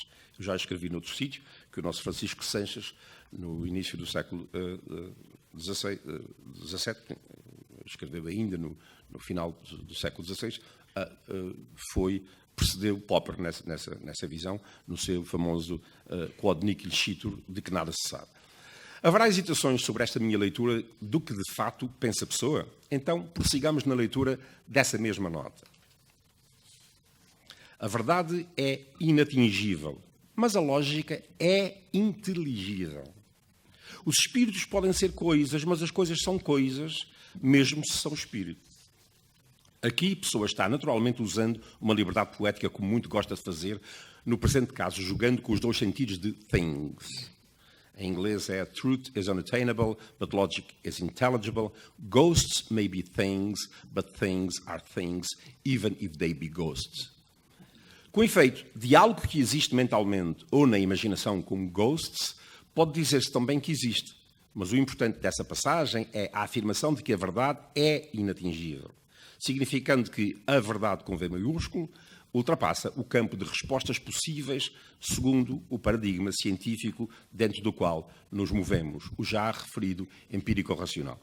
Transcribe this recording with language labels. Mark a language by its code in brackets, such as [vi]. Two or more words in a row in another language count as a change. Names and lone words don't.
[pt] Eu já escrevi noutro sítio que o nosso Francisco Sanches, no início do século XVII, escreveu ainda no final do século XVI, precedeu Popper nessa visão, no seu famoso Quod nihil scitur, de que nada se sabe. Haverá hesitações sobre esta minha leitura do que de fato pensa a pessoa? Então, prossigamos na leitura dessa mesma nota. A verdade é inatingível, mas a lógica é inteligível. Os espíritos podem ser coisas, mas as coisas são coisas, mesmo se são espíritos. Aqui, a pessoa está naturalmente usando uma liberdade poética, como muito gosta de fazer, no presente caso, jogando com os dois sentidos de things. Em inglês é [en] truth is unattainable, but logic is intelligible. Ghosts may be things, but things are things, even if they be ghosts. [pt] Com efeito, de algo que existe mentalmente ou na imaginação como ghosts, pode dizer-se também que existe. Mas o importante dessa passagem é a afirmação de que a verdade é inatingível, significando que a verdade com V maiúsculo ultrapassa o campo de respostas possíveis segundo o paradigma científico dentro do qual nos movemos, o já referido empírico-racional.